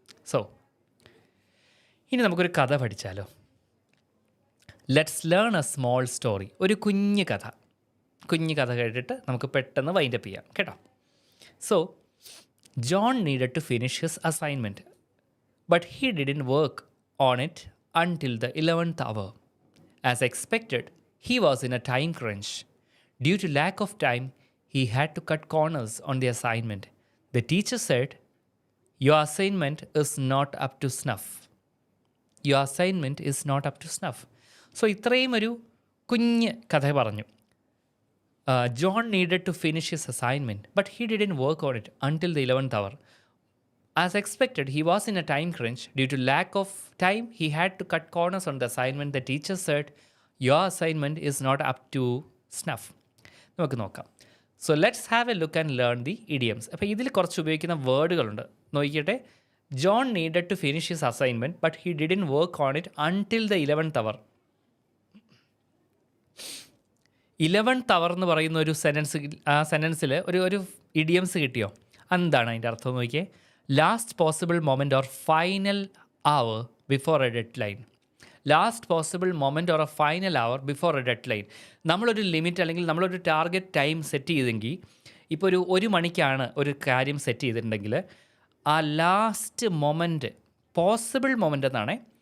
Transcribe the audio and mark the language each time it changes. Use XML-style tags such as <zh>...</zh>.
<ml>So ഇനി നമുക്കൊരു കഥ പഠിച്ചാലോ?</ml> <en>Let's learn a small story.</en> <ml>ഒരു കുഞ്ഞു കഥ കേട്ടിട്ട് നമുക്ക് പെട്ടെന്ന് വൈൻഡപ്പ് ചെയ്യാം കേട്ടോ.</ml> <en>So John needed to finish his assignment, but he didn't work on it until the 11th hour. As expected, he was in a time crunch. Due to lack of time, he had to cut corners on the assignment. The teacher said, your assignment is not up to snuff. Your assignment is not up to snuff.</en> <ml>So ഇത്രയും ഒരു കുഞ്ഞ് കഥ പറഞ്ഞു.</ml> <en>John needed to finish his assignment, but he didn't work on it until the 11th hour. As expected, he was in a time crunch. Due to lack of time, he had to cut corners on the assignment. The teacher said, your assignment is not up to snuff.</en> <ml>നമുക്ക് നോക്കാം.</ml> <en>So let's have a look and learn the idioms.</en> <ml>അപ്പോൾ ഇതിൽ കുറച്ച് ഉപയോഗിക്കുന്ന വേർഡുകളുണ്ട്. നോക്കിക്കട്ടെ.</ml> <en>John needed to finish his assignment, but he didn't work on it until the 11th hour.</en> <ml>11th hour എന്ന് പറയുന്ന ഒരു സെൻറ്റൻസിൽ ഒരു ഇഡിയംസ് കിട്ടിയോ? എന്താണ് അതിൻ്റെ അർത്ഥം നോക്കിയേ?</ml> <en>Last possible moment or final hour before a deadline. Last possible moment or a final hour before a deadline.</en> <ml>നമ്മളൊരു ലിമിറ്റ് അല്ലെങ്കിൽ നമ്മളൊരു ടാർഗറ്റ് ടൈം സെറ്റ് ചെയ്തെങ്കിൽ, ഇപ്പോൾ ഒരു മണിക്കാണ് ഒരു കാര്യം സെറ്റ് ചെയ്തിട്ടുണ്ടെങ്കിൽ ആ ലാസ്റ്റ് മൊമെൻറ്റ് പോസിബിൾ മൊമെൻ്റ് എന്നാണ്.</ml>